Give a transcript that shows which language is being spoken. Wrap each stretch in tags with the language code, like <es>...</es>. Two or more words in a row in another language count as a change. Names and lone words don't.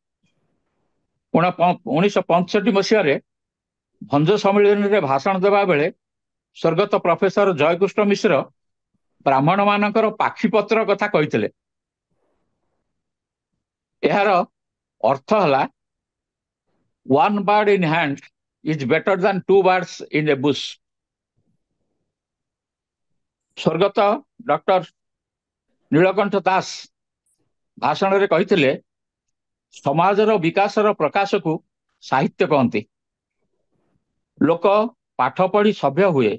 <or>1965 ମସିହାରେ ଭଞ୍ଜ ସମ୍ମିଳନୀରେ ଭାଷଣ ଦେବା ବେଳେ ସ୍ୱର୍ଗତ ପ୍ରଫେସର ଜୟକୃଷ୍ଣ ମିଶ୍ର ବ୍ରାହ୍ମଣ ମାନଙ୍କର ପାକ୍ଷୀପତ୍ର କଥା କହିଥିଲେ। ଏହାର ଅର୍ଥ ହେଲା</or> <en>one bird in hand is better than 2 birds in a bush।</en> <or>ସ୍ୱର୍ଗତ ଡକ୍ଟର ନୀଳକଣ୍ଠ ଦାସ ଭାଷଣରେ କହିଥିଲେ ସମାଜର ବିକାଶର ପ୍ରକାଶକୁ ସାହିତ୍ୟ କହନ୍ତି। ଲୋକ ପାଠ ପଢି ସଭ୍ୟ ହୁଏ।</or>